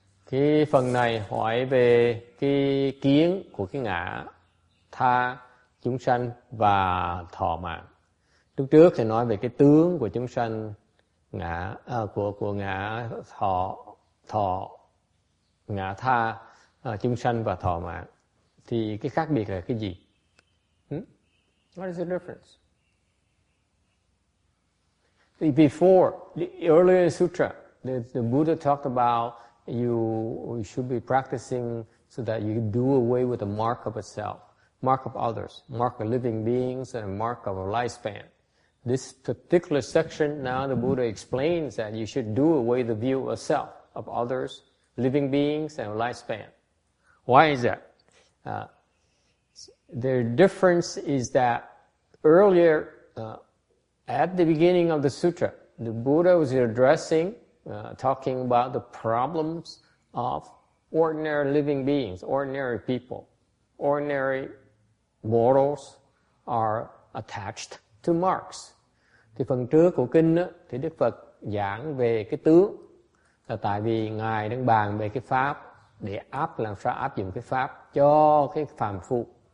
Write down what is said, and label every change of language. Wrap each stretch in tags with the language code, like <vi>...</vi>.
<vi>Cái phần này hỏi về cái kiến của cái ngã, tha, chúng sanh và thọ mạng. Lúc trước thì nói về cái tướng của chúng sanh, ngã của ngã thọ ngã tha, chúng sanh và thọ mạng. Thì cái khác biệt là cái gì?</vi> <en>What is the difference? Before, the earlier sutra, the Buddha talked about you should be practicing so that you do away with the mark of a self, mark of others, mark of living beings, and a mark of a lifespan. This particular section, now the Buddha explains that you should do away the view of self, of others, living beings, and a lifespan. Why is that? The difference is that earlier At the beginning of the sutra, the Buddha was addressing, talking about the problems of ordinary living beings, ordinary people. Ordinary mortals are attached to marks.</en> <vi>Thì phần trước của kinh á, thì Đức Phật giảng về cái tướng, là tại vì Ngài đang bàn về cái pháp để làm sao áp dụng cái pháp cho cái phàm phu.</vi>